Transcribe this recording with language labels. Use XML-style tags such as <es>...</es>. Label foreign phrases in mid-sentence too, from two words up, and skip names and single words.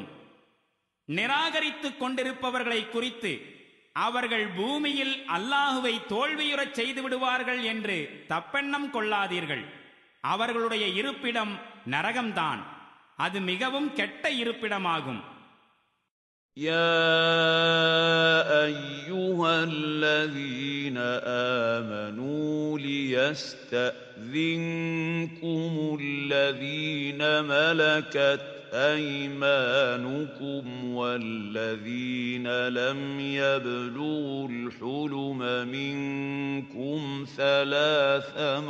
<ta>நிராகரித்துக் கொண்டிருப்பவர்களை குறித்து அவர்கள் பூமியில் அல்லாஹுவை தோல்வியுறச் செய்து விடுவார்கள் என்று தப்பெண்ணம் கொள்ளாதீர்கள். அவர்களுடைய இருப்பிடம் நரகம்தான், அது மிகவும் கெட்ட இருப்பிடமாகும்.</ta> <ar>يا أيها الذين آمنوا ليستأذنكم الذين ملكت أيمانكم والذين لم يبلغوا الحلم منكم 3</ar>